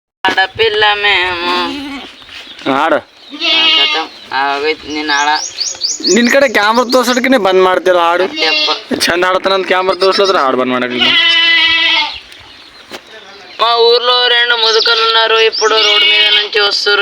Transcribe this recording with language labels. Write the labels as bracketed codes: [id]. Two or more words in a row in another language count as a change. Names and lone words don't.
[te] ఆడపిల్ల మేము [kn] ಆಡು ನೀನು ಆಡ ನಿನ್ ಕಡೆ ಕ್ಯಾಮ್ರಾ ತೋರ್ಸೋದಕ್ಕೆ ಬಂದ್ ಮಾಡ್ತಿಲ್ಲ ಹಾಡು ಚಂದ ಆಡ್ತಾನಂತ ಕ್ಯಾಮ್ರಾ ತೋರ್ಸೋದ್ರ ಹಾಡು ಬಂದ್ ಮಾಡಕ್ಕೆ [te] మా ఊర్లో 2 ముదుకలు ఉన్నారు. ఇప్పుడు రోడ్ మీద నుంచి వస్తారు.